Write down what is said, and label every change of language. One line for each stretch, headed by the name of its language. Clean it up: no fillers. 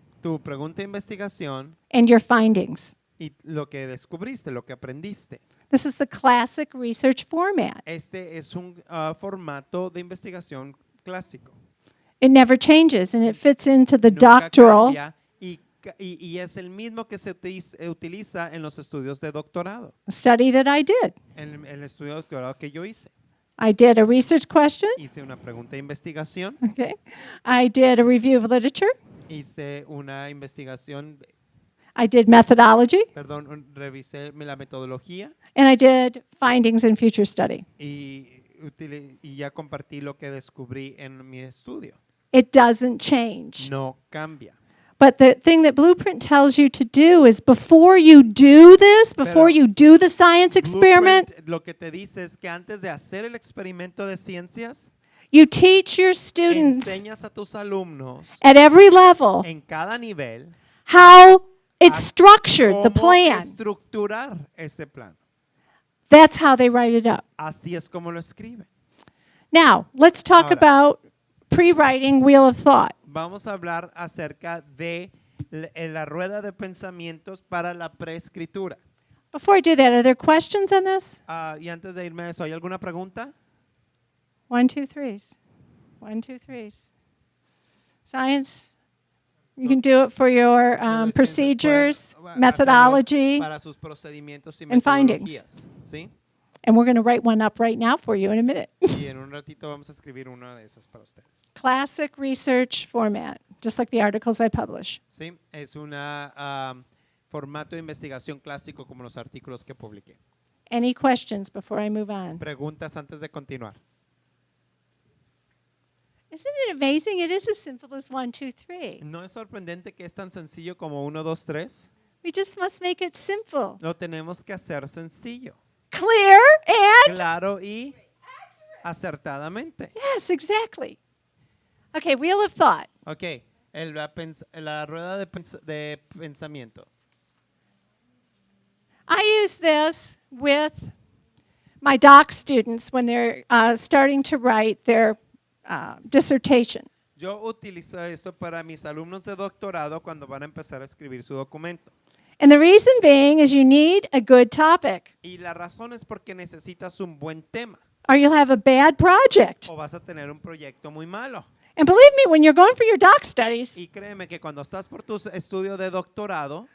Spanish: tu pregunta de investigación
English: and your findings.
Spanish: y lo que descubriste, lo que aprendiste.
English: This is the classic research format.
Spanish: Este es un formato de investigación clásico.
English: It never changes and it fits into the
Spanish: Nunca
English: doctoral
Spanish: cambia y es el mismo que se utiliza en los estudios de doctorado,
English: study that I did.
Spanish: en el estudio de doctorado que yo hice.
English: I did a research question.
Spanish: Hice una pregunta de investigación,
English: Okay. I did a review of literature.
Spanish: hice una investigación,
English: I did methodology.
Spanish: revisé la metodología
English: And I did findings in future study.
Spanish: y ya compartí lo que descubrí en mi estudio.
English: It doesn't change.
Spanish: No cambia.
English: But the thing that Blueprint tells you to do is before you do this, before
Spanish: Pero
English: you do the science experiment,
Spanish: Blueprint lo que te dice es que antes de hacer el experimento de ciencias,
English: you teach your students
Spanish: enseñas a tus alumnos
English: at every level
Spanish: en cada nivel
English: how it's
Spanish: a
English: structured, the
Spanish: cómo
English: plan.
Spanish: estructurar ese plan.
English: That's how they write it up.
Spanish: Así es como lo escriben.
English: Now, let's talk
Spanish: Ahora.
English: about pre-writing Wheel of Thought.
Spanish: Vamos a hablar acerca de la rueda de pensamientos para la preescritura.
English: Before I do that, are there questions on this?
Spanish: Y antes de irme a eso, ¿hay alguna pregunta?
English: 1, 2, 3. 1, 2, 3. Science, you can do it for your
Spanish: Los de ciencias
English: procedures,
Spanish: pueden,
English: methodology,
Spanish: hacerlo para sus procedimientos y
English: and findings.
Spanish: metodologías, ¿sí?
English: and we're going to write one up right now for you in a minute.
Spanish: Y en un ratito vamos a escribir una de esas para ustedes.
English: Classic research format, just like the articles I publish.
Spanish: Sí, es un formato de investigación clásico como los artículos que publiqué.
English: Any questions before I move on?
Spanish: Preguntas antes de continuar.
English: Isn't it amazing? It is as simple as 1, 2, 3.
Spanish: ¿No es sorprendente que es tan sencillo como 1, 2, 3?
English: We just must make it simple,
Spanish: Lo tenemos que hacer sencillo,
English: clear, and
Spanish: claro y acertadamente.
English: yes, exactly. Okay, wheel of thought.
Spanish: Ok, la rueda de pensamiento.
English: I use this with my doc students when they're starting to write their dissertation.
Spanish: Yo utilizo esto para mis alumnos de doctorado cuando van a empezar a escribir su documento.
English: And the reason being is you need a good topic,
Spanish: Y la razón es porque necesitas un buen tema
English: or you'll have a bad project.
Spanish: o vas a tener un proyecto muy malo.
English: And believe me, when you're going for your doc studies,
Spanish: Y créeme que cuando estás por tu estudio de doctorado,